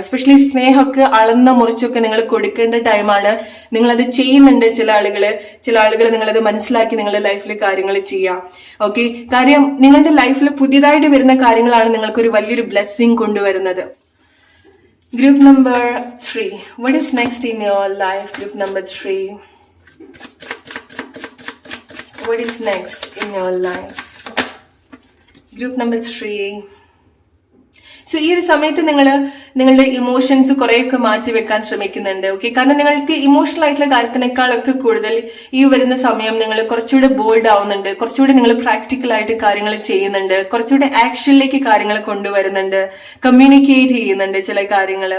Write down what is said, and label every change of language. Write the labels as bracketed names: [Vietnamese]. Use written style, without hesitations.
[Malayalam] Especially സ്നേഹമൊക്കെ അളന്ന മുറിച്ചൊക്കെ നിങ്ങൾ കൊടുക്കേണ്ട ടൈമാണ്. നിങ്ങളത് ചെയ്യുന്നുണ്ട്. ചില ആളുകൾ നിങ്ങളത് മനസ്സിലാക്കി നിങ്ങളുടെ ലൈഫിൽ കാര്യങ്ങൾ ചെയ്യാം. ഓക്കെ, കാര്യം നിങ്ങളുടെ ലൈഫിൽ പുതിയതായിട്ട് വരുന്ന കാര്യങ്ങളാണ് നിങ്ങൾക്കൊരു വലിയൊരു ബ്ലെസ്സിങ് കൊണ്ടുവരുന്നത്. [English] Group number 3. What is next in your life? Group number 3. What is next in your life? Group number 3. [Malayalam] So ഈ ഒരു സമയത്ത് നിങ്ങളുടെ ഇമോഷൻസ് കുറെയൊക്കെ മാറ്റി വെക്കാൻ ശ്രമിക്കുന്നുണ്ട്. ഓക്കെ, കാരണം നിങ്ങൾക്ക് ഇമോഷണൽ ആയിട്ടുള്ള കാര്യത്തിനേക്കാളൊക്കെ കൂടുതൽ ഈ വരുന്ന സമയം നിങ്ങൾ കുറച്ചുകൂടെ ബോൾഡ് ആവുന്നുണ്ട്, കുറച്ചുകൂടി നിങ്ങൾ പ്രാക്ടിക്കൽ ആയിട്ട് കാര്യങ്ങൾ ചെയ്യുന്നുണ്ട്, കുറച്ചുകൂടെ ആക്ഷനിലേക്ക് കാര്യങ്ങൾ കൊണ്ടുവരുന്നുണ്ട്, കമ്മ്യൂണിക്കേറ്റ് ചെയ്യുന്നുണ്ട് ചില കാര്യങ്ങൾ.